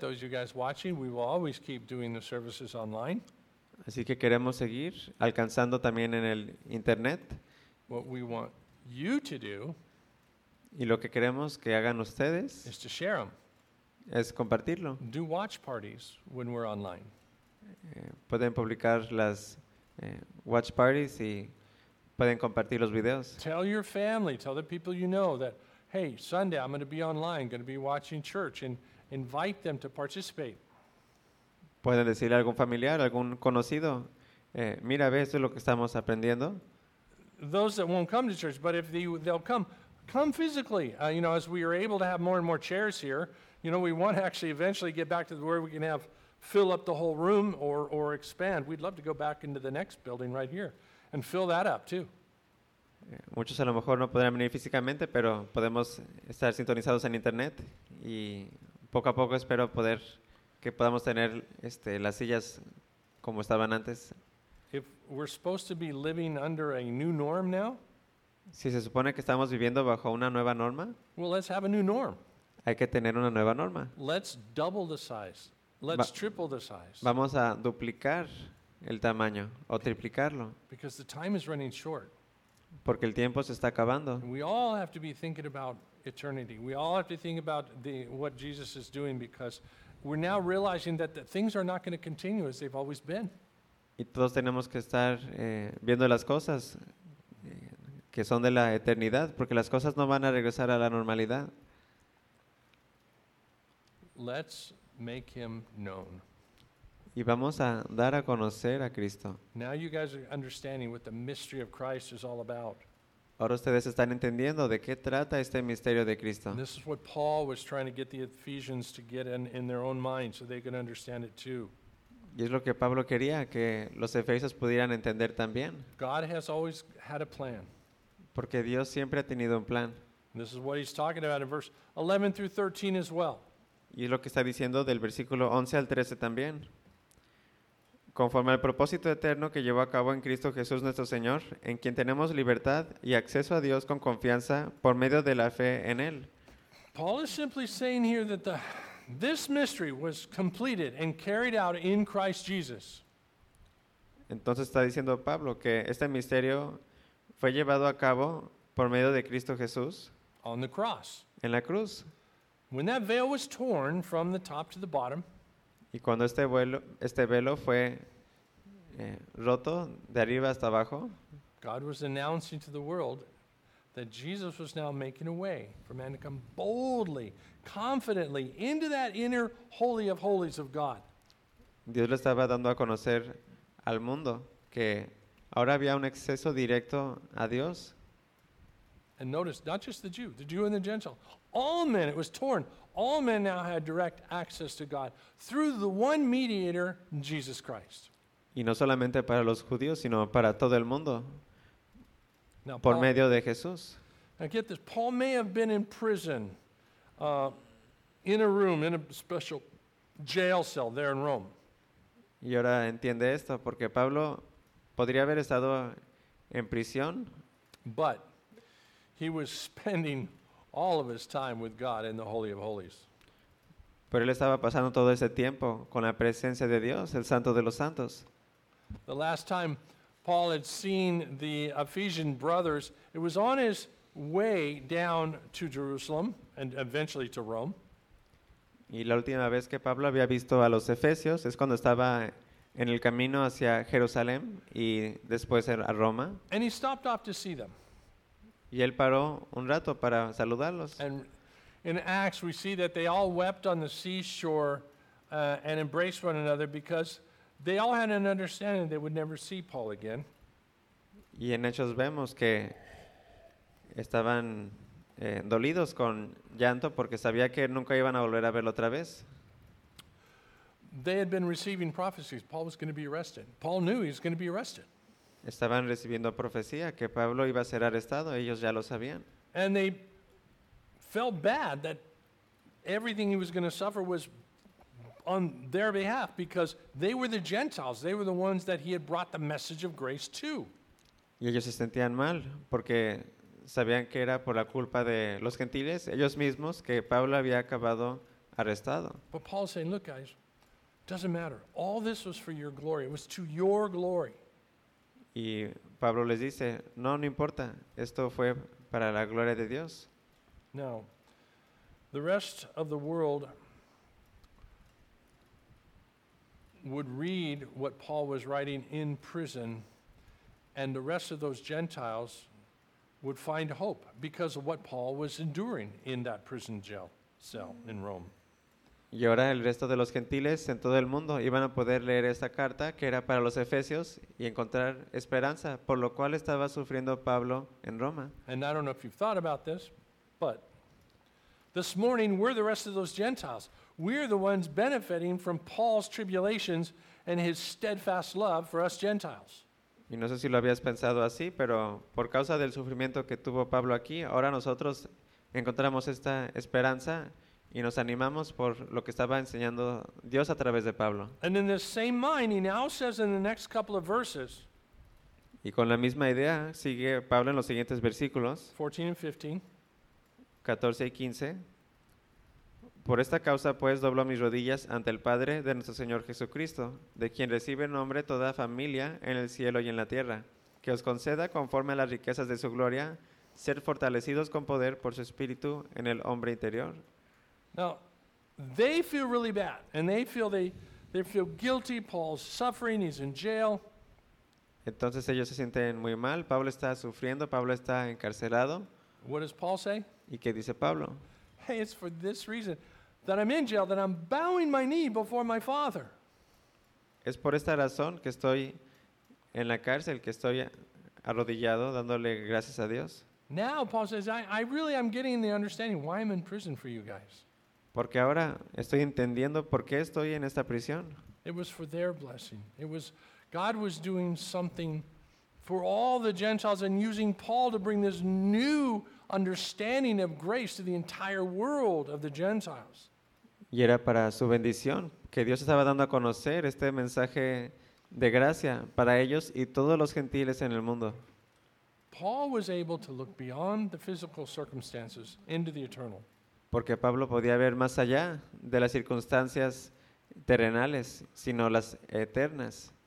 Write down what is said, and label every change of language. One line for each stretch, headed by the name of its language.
English: Those of you guys watching, we will always keep doing the services online.
Spanish: Así que queremos seguir alcanzando también en el internet.
English: What we want you to do,
Spanish: y lo que queremos que hagan ustedes,
English: is to share them.
Spanish: Es compartirlo.
English: Do watch parties when we're online.
Spanish: Pueden publicar las watch parties y pueden compartir los videos.
English: Tell your family, tell the people you know that, hey, Sunday I'm going to be online, going to be watching church, and invite them to participate.
Spanish: Pueden decirle a algún familiar, algún conocido, mira, ve, esto es lo que estamos aprendiendo.
English: Those that won't come to church, but if they'll come physically. As we are able to have more and more chairs here, you know, we want to actually eventually get back to where we can have fill up the whole room or expand. We'd love to go back into the next building right here and fill that up too.
Spanish: Muchos a lo mejor no podrán venir físicamente, pero podemos estar sintonizados en internet y poco a poco espero poder que podamos tener las sillas como estaban antes.
English: If we're supposed to be living under a new norm now,
Spanish: si se supone que estamos viviendo bajo una nueva norma,
English: well, let's have a new norm.
Spanish: Hay que tener una nueva norma.
English: Let's double the size. Let's triple the size.
Spanish: Vamos a duplicar el tamaño o triplicarlo.
English: Because the time is running short.
Spanish: Porque el tiempo se está acabando.
English: And we all have to be thinking about eternity. We all have to think about what Jesus is doing, because we're now realizing that the things are not going to continue as they've always been.
Spanish: Y todos tenemos que estar viendo las cosas que son de la eternidad, porque las cosas no van a regresar a la normalidad.
English: Let's make him known.
Spanish: Y vamos a dar a conocer a Cristo.
English: Now you guys are understanding what the mystery of Christ is all about.
Spanish: Ahora ustedes están entendiendo de qué trata este misterio de Cristo.
English: And this is what Paul was trying to get the Ephesians to get in their own mind so they could understand it too.
Spanish: Y es lo que Pablo quería que los efesios pudieran entender también.
English: God has always had a plan.
Spanish: Porque Dios siempre ha tenido un plan.
English: And this is what he's talking about in verse 11 through 13 as well.
Spanish: Y es lo que está diciendo del versículo 11 al 13 también. Conforme al propósito eterno que llevó a cabo en Cristo Jesús nuestro Señor, en quien tenemos libertad y acceso a Dios con confianza por medio de la fe en Él.
English: Paul is simply saying here that this mystery was completed and carried out in Christ Jesus.
Spanish: Entonces está diciendo Pablo que este misterio fue llevado a cabo por medio de Cristo Jesús.
English: On the cross.
Spanish: En la cruz.
English: When that veil was torn from the top to the bottom.
Spanish: Y cuando este velo fue roto de arriba hasta abajo.
English: God was announcing to the world that Jesus was now making a way for man to come boldly, confidently into that inner holy of holies of God.
Spanish: Dios le estaba dando a conocer al mundo que ahora había un acceso directo a Dios.
English: And notice, not just the Jew and the Gentile. All men, it was torn. All men now had direct access to God through the one mediator, Jesus Christ.
Spanish: Y no solamente para los judíos, sino para todo el mundo. Now, por medio de Jesús.
English: Now get this. Paul may have been in prison, in a room, in a special jail cell there in Rome.
Spanish: Y ahora entiende esto, porque Pablo podría haber estado en prisión.
English: But he was spending all of his time with God in the Holy of Holies.
Spanish: Pero él estaba pasando todo ese tiempo con la presencia de Dios, el Santo de los Santos.
English: The last time Paul had seen the Ephesian brothers, it was on his way down to Jerusalem and eventually to Rome.
Spanish: Y la última vez que Pablo había visto a los efesios es cuando estaba en el camino hacia Jerusalén y después a Roma.
English: And he stopped off to see them.
Spanish: Y él paró un rato para saludarlos.
English: And in Acts we see that they all wept on the seashore and embraced one another because they all had an understanding they would never see Paul again.
Spanish: Y en Hechos vemos que estaban dolidos con llanto porque sabía que nunca iban a volver a verlo otra vez.
English: They had been receiving prophecies. Paul was going to be arrested. Paul knew he was going to be arrested.
Spanish: Estaban recibiendo profecía que Pablo iba a ser arrestado. Ellos ya lo sabían.
English: And they felt bad that everything he was going to suffer was on their behalf because they were the Gentiles. They were the ones that he had brought the message of grace to.
Spanish: Y ellos se sentían mal porque sabían que era por la culpa de los gentiles, ellos mismos, que Pablo había acabado arrestado.
English: But Paul saying, look guys, doesn't matter. All this was for your glory. It was to your glory.
Spanish: Y Pablo les dice, no, no importa. Esto fue para la gloria de Dios.
English: Now, the rest of the world would read what Paul was writing in prison, and the rest of those Gentiles would find hope because of what Paul was enduring in that prison cell in Rome.
Spanish: Y ahora el resto de los gentiles en todo el mundo iban a poder leer esta carta que era para los efesios y encontrar esperanza por lo cual estaba sufriendo Pablo en Roma.
English: And I don't know if you've thought about this, but this morning we're the rest of those Gentiles. We're the ones benefiting from Paul's tribulations and his steadfast love for us Gentiles.
Spanish: Y no sé si lo habías pensado así, pero por causa del sufrimiento que tuvo Pablo aquí, ahora nosotros encontramos esta esperanza y nos animamos por lo que estaba enseñando Dios a través de Pablo.
English: And in the same mind, he now says in the next couple of verses,
Spanish: y con la misma idea, sigue Pablo en los siguientes versículos,
English: 14 and 15,
Spanish: 14 y 15, por esta causa, pues, doblo mis rodillas ante el Padre de nuestro Señor Jesucristo, de quien recibe nombre toda familia en el cielo y en la tierra, que os conceda conforme a las riquezas de su gloria, ser fortalecidos con poder por su Espíritu en el hombre interior.
English: Now, they feel really bad, and they feel they feel guilty. Paul's suffering; he's in jail.
Spanish: Entonces ellos se sienten muy mal. Pablo está sufriendo. Pablo está encarcelado.
English: What does Paul say?
Spanish: ¿Y qué dice Pablo?
English: Hey, it's for this reason that I'm in jail, that I'm bowing my knee before my Father.
Spanish: Es por esta razón que estoy en la cárcel, que estoy arrodillado, dándole gracias a Dios.
English: Now, Paul says, I'm getting the understanding why I'm in prison for you guys.
Spanish: Porque ahora estoy entendiendo por qué estoy en esta prisión.
English: It was for their blessing. It was God was doing something for all the Gentiles and using Paul to bring this new understanding of grace to the entire world of the Gentiles.
Spanish: Y era para su bendición que Dios estaba dando a conocer este mensaje de gracia para ellos y todos los gentiles en el mundo.
English: Paul was able to look beyond the physical circumstances into the eternal.
Spanish: Porque Pablo podía ver más allá de las circunstancias terrenales, sino las eternas.